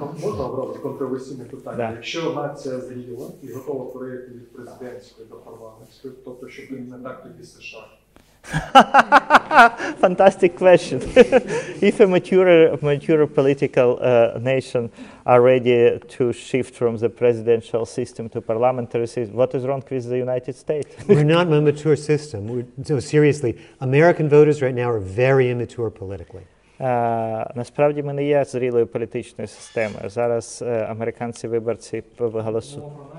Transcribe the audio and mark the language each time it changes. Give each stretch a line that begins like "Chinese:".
Ukrainian: Можна обрати контроверсійне питання? Да. Якщо нація зріла і готова перейти від президентської до парламентської, тобто, щоб не так тоді США?
English: Fantastic question. If a mature political nation are ready to shift from the presidential system to parliamentary system, what is wrong with the United States? We're not a mature system. No, seriously, American voters right now are very immature politically.
Ukrainian: Насправді ми не є зрілою політичною системою. Зараз американці виборці голосують.